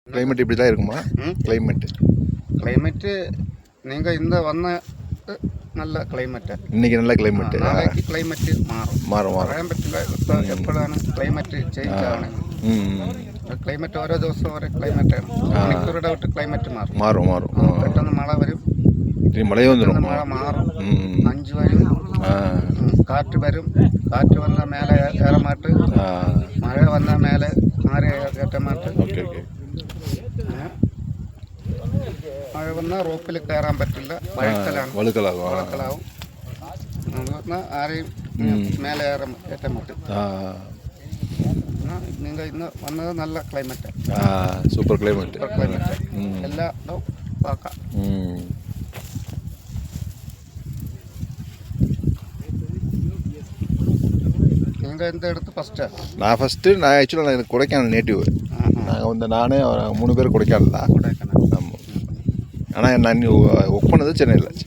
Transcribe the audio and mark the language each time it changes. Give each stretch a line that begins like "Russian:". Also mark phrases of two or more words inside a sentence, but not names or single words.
Tamil: கிளைமேட் இப்படி தான் இருக்குமா? கிளைமேட்டு நீங்கள் இந்த வந்த நல்ல கிளைமேட்டு இன்னைக்கு நல்ல கிளைமேட்டு. நாளைக்கு கிளைமேட்டு
Malayalam: മാറും പറയാൻ പറ്റില്ല. ഇപ്പോൾ എപ്പോഴാണ്
English: climate change
Malayalam: ആവണത്. ക്ലൈമറ്റ് ഓരോ ദിവസവും ഓരോ ക്ലൈമറ്റാണ്. മണിക്കൂറുടെ വിട്ട് ക്ലൈമറ്റ് മാറും. പെട്ടെന്ന് മഴ വരും, മഴയൊന്നും മഴ മാറും, 5 വരും, കാറ്റ് വരും. കാറ്റ് വന്നാൽ മേലെ കയറമാട്ട്, മഴ വന്നാൽ മേലെ മാറി കയറ്റമാട്ട്. മഴ വന്നാൽ റോപ്പിൽ കയറാൻ പറ്റില്ല, വഴുക്കലാവും. ആരെയും മേലെ കയറ്റാൻ പറ്റും. നിങ്ങൾ ഇന്ന് വന്നത് നല്ല ക്ലൈമറ്റ്,
English: super climate.
Malayalam: എല്ലാ ഇടവും
Tamil: பார்ക്കാം. நீங்கள் எந்த இடத்து ஃபஸ்ட்டு? நான் ஆக்சுவலாக எனக்கு கொடைக்கானல் நேட்டிவ். நாங்கள் வந்து நானே 3 பேர் கொடைக்கானல் தான். ஆமாம். ஆனால் நான் ஒர்க் பண்ணது சென்னையில்.